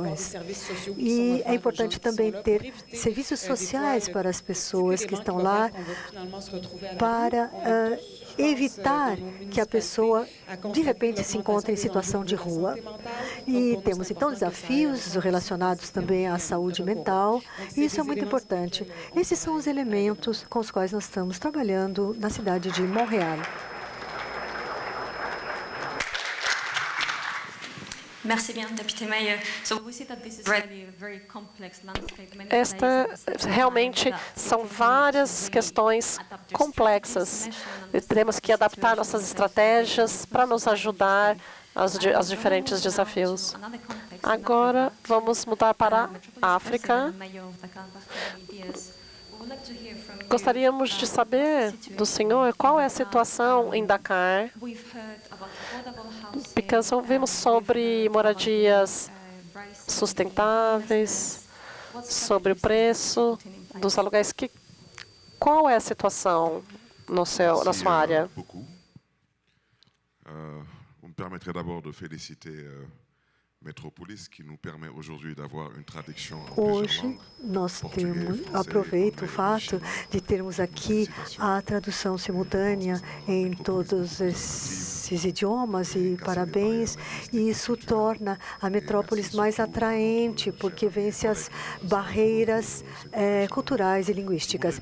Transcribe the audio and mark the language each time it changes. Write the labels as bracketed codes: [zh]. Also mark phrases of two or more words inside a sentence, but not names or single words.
[pt] E é importante também ter serviços sociais para as pessoas que estão lá, para evitar que a pessoa, de repente, se encontre em situação de rua. E temos, então, desafios relacionados também à saúde mental, e isso é muito importante. Esses são os elementos com os quais nós estamos trabalhando na cidade de Montreal. [fr] Merci bien, député Meyer. [en] So we see that this is really a very complex landscape. [pt] Realmente são várias questões complexas. Temos que adaptar nossas estratégias para nos ajudar aos diferentes desafios. Agora vamos mudar para a África. Gostaríamos de saber do senhor qual é a situação em Dakar, porque ouvimos sobre moradias sustentáveis, sobre o preço dos aluguéis. Qual é a situação na sua área? [fr] Vous me permettrez d'abord de féliciter Metropolis, que nos permet aujourd'hui d'avoir une traduction en plusieurs langues. [pt] Nós aproveito o fato de termos aqui a tradução simultânea em todos esses idiomas e parabéns. E isso torna a Metrópolis mais atraente, porque vence as barreiras culturais e linguísticas.